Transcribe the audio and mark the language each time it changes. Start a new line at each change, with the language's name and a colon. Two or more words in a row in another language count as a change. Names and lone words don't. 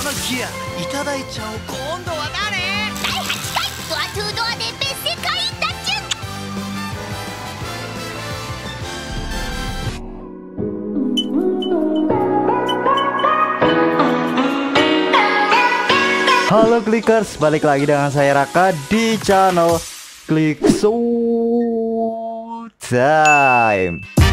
Japanese: きやいただいちゃおう。今度は誰？第8回ドアトゥードアで別世界脱出。
Indonesian: Halo Clickers, balik lagi dengan saya Raka di channel Click Showtime.